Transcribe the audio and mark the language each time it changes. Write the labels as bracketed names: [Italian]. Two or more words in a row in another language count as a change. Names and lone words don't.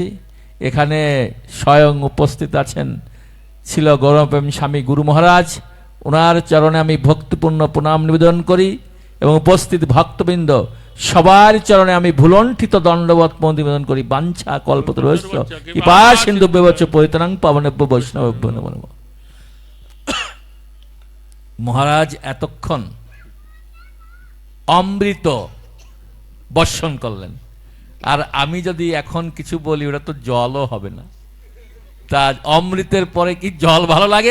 [Bangla] এখানে স্বয়ং উপস্থিত আছেন ছিল গৌরপ্রেম স্বামী গুরু মহারাজ, ওনার চরণে আমি ভক্তিপূর্ণ প্রণাম নিবেদন করি এবং উপস্থিত ভক্তবৃন্দ সবার চরণে আমি ভুলণ্ঠিত দণ্ডবত নিবেদন করি। [Sanskrit] বাঞ্ছা কল্পতরুশ্চ কৃপা সিন্ধু ব্যবচ্চ পরিত্রাং পাবনেভ্যো বৈষ্ণবেভ্যো নমো নমঃ। [Bangla] মহারাজ এতক্ষণ অমৃত বর্ষণ করলেন, আর আমি যদি এখন কিছু বলি ওটা তো জলও হবে না। তা অমৃতের পরে কি জল ভালো লাগে?